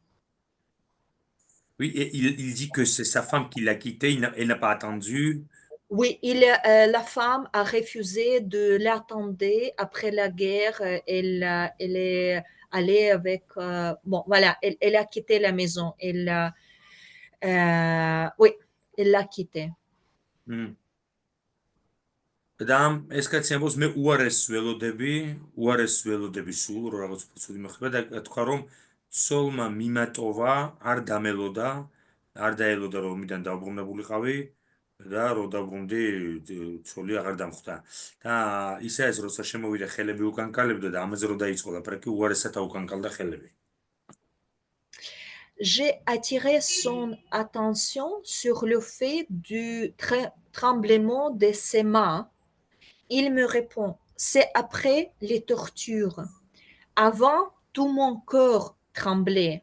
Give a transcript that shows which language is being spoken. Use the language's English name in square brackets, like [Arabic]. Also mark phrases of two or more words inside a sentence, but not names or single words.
[French] Oui, et il dit que c'est sa femme qui l'a quitté, elle n'a pas attendu. Oui, la femme a refusé de l'attendre après la guerre. Elle est allée avec... bon, voilà, elle a quitté la maison. Oui, elle l'a quitté. [Georgian] და ეს კაცი ამბობს, მე უარესს ველოდები სულ, რომ რაღაც ცუდი მოხდება და თქვა, რომ ცოლმა მიმატოვა, არ დამელოდა, არ დაელოდა, რომ მიდან დაუბრუნებულიყავი და რო დაბრუნდი, ცოლი აღარ დამხვდა. და ისე ეს როცა შემოვიდა, ხელები უკანკალებდა და ამაზე რო დაიწყო ლაპარაკი, უარესად აუკანკალდა ხელები. [French] J'ai attiré son attention sur le fait du tremblement de ses mains. Il me répond, c'est après les tortures. Avant, tout mon corps tremblait.